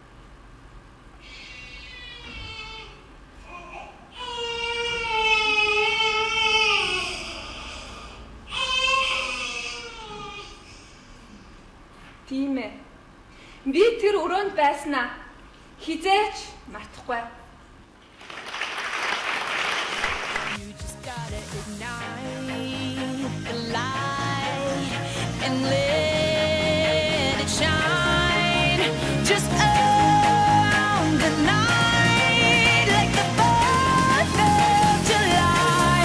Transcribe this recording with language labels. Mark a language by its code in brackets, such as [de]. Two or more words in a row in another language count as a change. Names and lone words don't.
[mn] Тийм ээ. Би тэр өрөөнд байснаа хизээч мартахгүй. [en] You just gotta ignite the light and let it shine just on the night like the 4th of July.